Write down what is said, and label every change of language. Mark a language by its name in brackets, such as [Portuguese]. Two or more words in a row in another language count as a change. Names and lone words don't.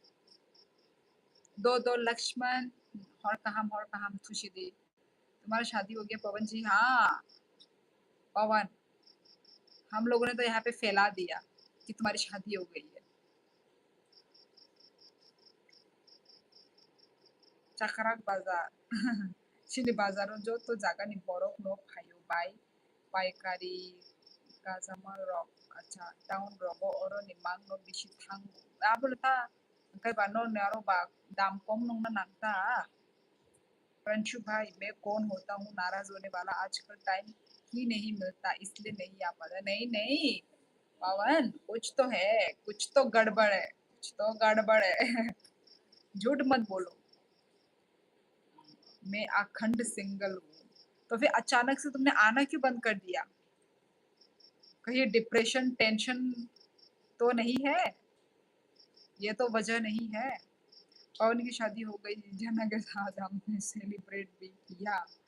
[Hindi] दो दो लक्ष्मण और कहा खुशी दी तुम्हारा शादी हो गया पवन जी हाँ पवन हम लोगों ने तो यहाँ पे फैला दिया कि तुम्हारी शादी हो गई है [Kok Borok] चकराक बाजार Sini bazaro jo to jaga ni borok no phayo bai paikari kazama rok acha town rogo oro ni mang no bishi thang abul ta kai ba no naro ba dam kom nong na nangta [Hindi] पंशु भाई मैं कौन होता हूँ नाराज होने वाला आजकल टाइम ही नहीं मिलता इसलिए नहीं आ पाता नहीं नहीं पवन कुछ तो है कुछ तो गड़बड़ है कुछ तो गड़बड़ है झूठ मत बोलो मैं अखंड सिंगल हूँ तो फिर अचानक से तुमने आना क्यों बंद कर दिया कहीं [English] depression tension [Hindi] तो नहीं है ये तो वजह नहीं है पवन की शादी हो गई जना के साथ हमने सेलिब्रेट भी किया